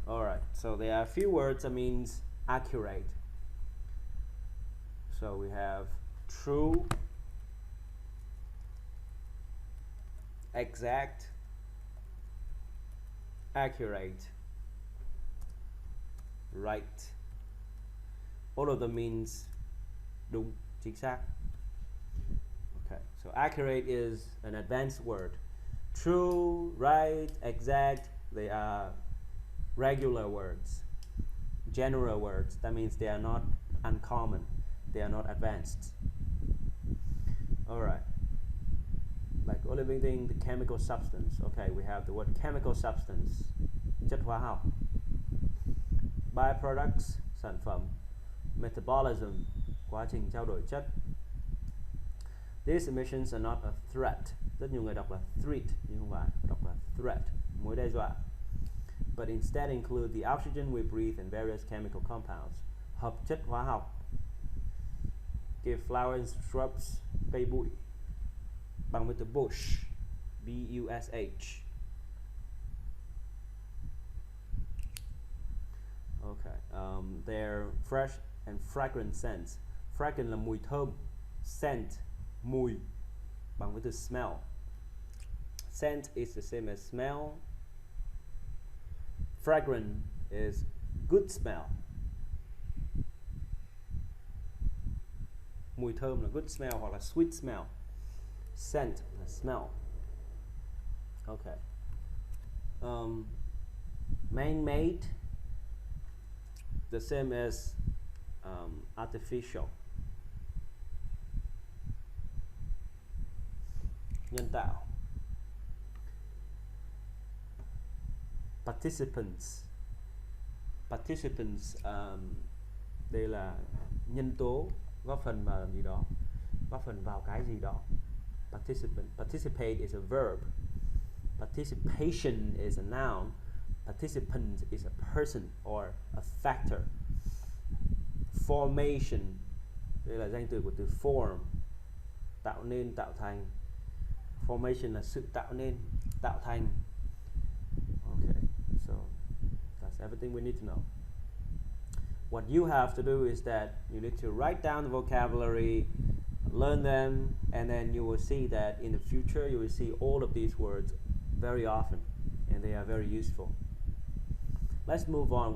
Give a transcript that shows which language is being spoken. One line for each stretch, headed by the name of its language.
English: Alright, so there are a few words that means accurate. So we have true, exact, accurate, right. All of them means
Vietnamese: đúng, chính xác.
English: Okay, so accurate is an advanced word. True, right, exact, they are regular words, general words. That means they are not uncommon, they are not advanced. Alright, like all living thing, the chemical substance. Okay, we have the word chemical substance,
Vietnamese: chất hóa học. Byproducts, sản phẩm. Metabolism, quá trình trao đổi chất.
English: These emissions are not a threat.
Vietnamese: Rất nhiều người đọc là threat nhưng không phải, đọc là threat, mối đe dọa.
English: But instead include the oxygen we breathe and various chemical compounds.
Vietnamese: Hợp chất hóa học.
English: Give flowers and shrubs,
Vietnamese: cây bụi. Bằng với từ bush, B-U-S-H.
English: Okay, they're fresh and fragrant scents.
Vietnamese: Fragrant là mùi thơm, scent, mùi, bằng với từ smell.
English: Scent is the same as smell. Fragrant is good smell.
Vietnamese: Mùi thơm là
English: good smell
Vietnamese: hoặc là
English: sweet smell. Scent là smell. Okay. Man-made, the same as artificial.
Vietnamese: Nhân tạo.
English: Participants.
Vietnamese: Participants, đây là nhân tố góp phần vào làm gì đó, góp phần vào cái gì đó.
English: Participant. Participate is a verb. Participation is a noun. Participant is a person or a factor.
Vietnamese: Formation, đây là danh từ của từ form, tạo nên, tạo thành. Formation là sự tạo nên, tạo thành.
English: Okay, so that's everything we need to know. What you have to do is that you need to write down the vocabulary, learn them, and then you will see that in the future you will see all of these words very often, and they are very useful. Let's move on.